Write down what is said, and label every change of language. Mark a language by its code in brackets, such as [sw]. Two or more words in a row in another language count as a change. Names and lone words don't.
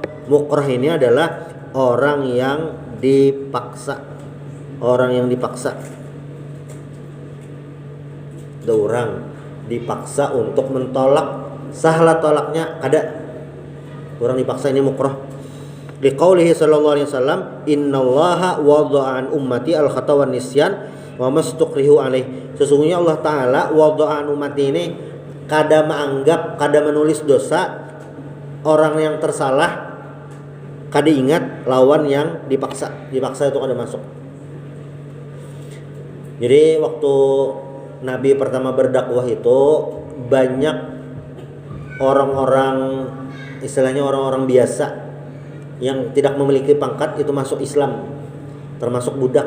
[bjn] Mukrah ini adalah orang yang dipaksa. Orang yang dipaksa. Ada orang dipaksa untuk mentolak, sahlah tolaknya kada. Orang dipaksa ini mukrah. [ar] لقوله صلى الله عليه وسلم، إن الله وضع عن أمتي الخطأ والنسيان وما استكرهوا عليه. [bjn] Sesungguhnya Allah taala [ar] وضع عن أمتي [bjn] ini kada menganggap, kada menulis dosa orang yang tersalah, kada ingat lawan yang dipaksa. Dipaksa itu kada masuk. [id] Jadi waktu Nabi pertama berdakwah itu banyak orang-orang, istilahnya orang-orang biasa yang tidak memiliki pangkat itu masuk Islam, termasuk budak.